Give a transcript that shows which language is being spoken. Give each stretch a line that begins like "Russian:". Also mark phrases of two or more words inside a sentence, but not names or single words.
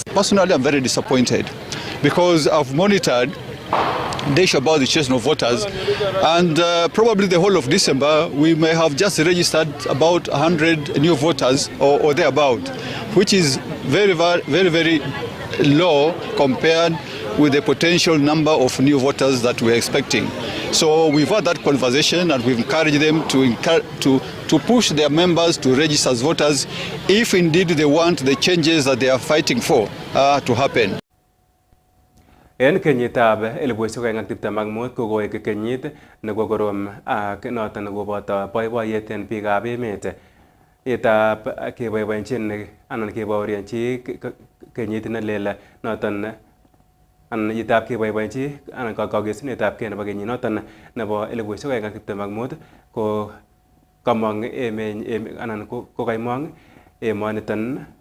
English: Personally, I'm very disappointed because I've monitored the issue about the chasing of voters, and probably the whole of December we may have just registered about 100 new voters or thereabout, which is very, very, very low compared with the potential number of new voters that we're expecting. So we've had that conversation and we've encouraged them to push their members to register as voters if indeed they want the changes that they are fighting for to happen.
Kalenjin: En kenyitab 2025 kokoek kenyit nekokorom ak noton nekoboto boiboiyet en biikab emet. Yetab keboiboenjin anan kebaorianchi kenyit nelel noton anan yetab keboiboenchi anan kagesunetabgei nebo kenyit noton nebo 2025 ko kamong anan kokaimong emoniton